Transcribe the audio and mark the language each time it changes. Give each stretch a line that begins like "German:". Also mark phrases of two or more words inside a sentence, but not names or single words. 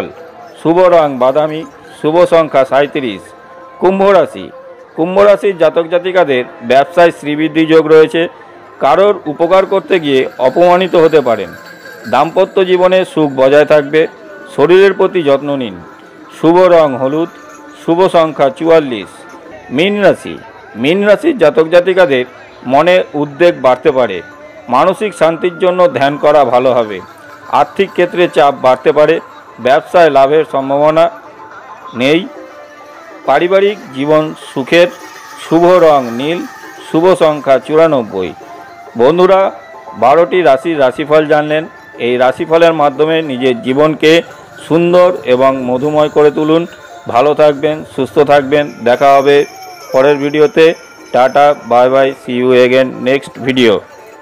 Bangla: শুভ রং বাদামী, শুভ সংখ্যা 37। কুম্ভ রাশি জাতক জাতিকাদের ব্যবসায় শ্রীবৃদ্ধি যোগ রয়েছে। কারোর উপকার করতে গিয়ে অপমানিত হতে পারেন। দাম্পত্য জীবনে সুখ বজায় থাকবে। শরীরের প্রতি যত্ন নিন। শুভ রং হলুদ, শুভ সংখ্যা 44। মীন রাশি জাতক জাতিকাদের মনে উদ্বেগ বাড়তে পারে। মানসিক শান্তির জন্য ধ্যান করা ভালো হবে। আর্থিক ক্ষেত্রে চাপ বাড়তে পারে। ব্যবসায় লাভের সম্ভাবনা নেই। পারিবারিক জীবন সুখের। শুভ রং নীল, শুভ সংখ্যা 94। বন্ধুরা 12টি রাশি রাশিফল জানলেন। এই রাশিফলের মাধ্যমে নিজের জীবনকে সুন্দর এবং মধুময় করে তুলুন। ভালো থাকবেন, সুস্থ থাকবেন। দেখা হবে পরের ভিডিওতে।
English: Tata, bye bye, see you again next video.